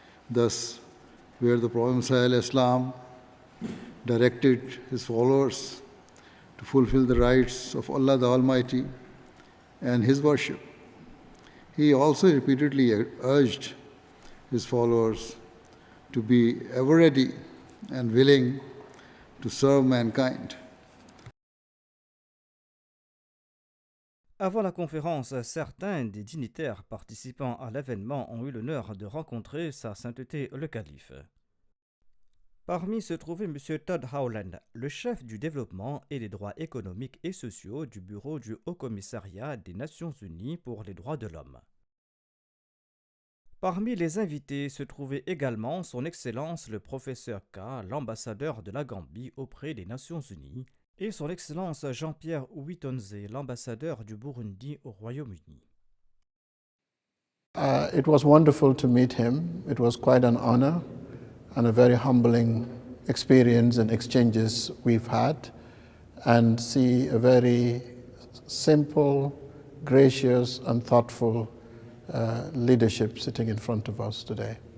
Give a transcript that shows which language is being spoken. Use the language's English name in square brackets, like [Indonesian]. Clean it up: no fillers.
[English] Thus, where the Prophet Messiah al-Islam directed his followers to fulfill the rights of Allah the Almighty and His worship, he also repeatedly urged his followers to be ever ready and willing to serve mankind. [French] Avant la conférence, certains des dignitaires participant à l'événement ont eu l'honneur de rencontrer Sa Sainteté le Calife. Parmi se trouvait M. Todd Howland, le chef du développement et des droits économiques et sociaux du bureau du Haut Commissariat des Nations Unies pour les droits de l'homme. Parmi les invités se trouvait également son Excellence le professeur K, l'ambassadeur de la Gambie auprès des Nations Unies, et son Excellence Jean-Pierre Ouitonze, l'ambassadeur du Burundi au Royaume-Uni. [English] It was wonderful to meet him. It was quite an honor and a very humbling experience and exchanges we've had, and see a very simple, gracious and thoughtful leadership sitting in front of us today.